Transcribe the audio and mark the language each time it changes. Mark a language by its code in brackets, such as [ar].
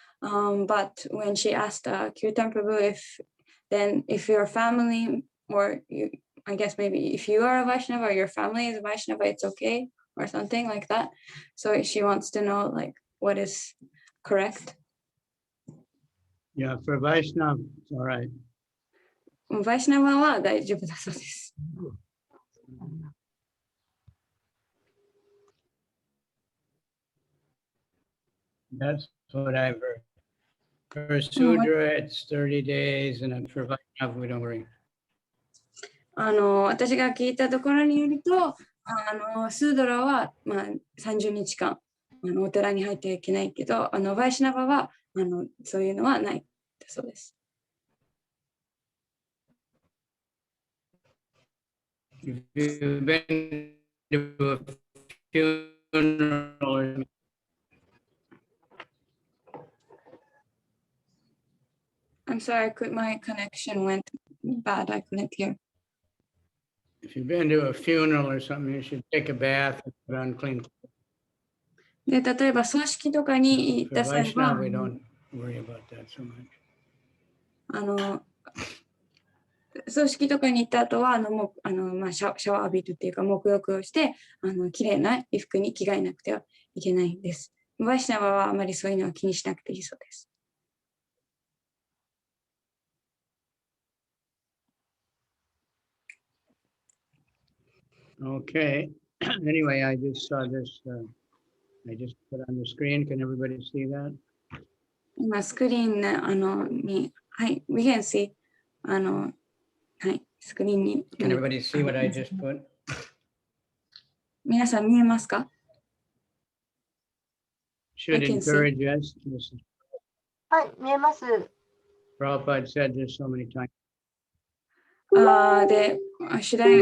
[en] But when she asked Kirtan Prabhu if your family or you, I guess maybe if you are a Vaishnava or your family is a Vaishnava, it's okay. or something like that. So she wants to know like what is correct. Yeah, for Vaishnava, it's all right. [ja] バイシナバは大丈夫だそうです。 [en] That's what I've heard. For Sudra, it's 30 days, and for Vaishnava, we don't worry. [ja] 私が聞いたところによると、スードラは、30日間お寺に入ってはいけないけど、バイシナバはそういうのはないだそうです。 [en] If you've been to a funeral, I'm sorry, my connection went bad. I couldn't hear. if you've been to a funeral or something, you should take a bath and put on clean clothes. [ja] で、例えば葬式とかに行っ [en] For [ja] た際は [en] Vaishnava, we don't worry about that so much. [ja] 葬式とかに行った後はシャワー浴びるっていうか沐浴をしてきれいな衣服に着替えなくてはいけないんです。バイシナバはあまりそういうのは気にしなくていいそうです。 [en] Okay. Anyway, I just saw this. I just put on the screen. Can everybody see that? [ja] 今スクリーンに、はい、 [en] we can see [ja] はい、スクリーンに。 [en] Can everybody see what I just put? [ja] 皆さん見えますか？ [en] Should I can see. encourage us. This is [ja] はい、見えます。 [en] Prabhupada said this so many times. で、should I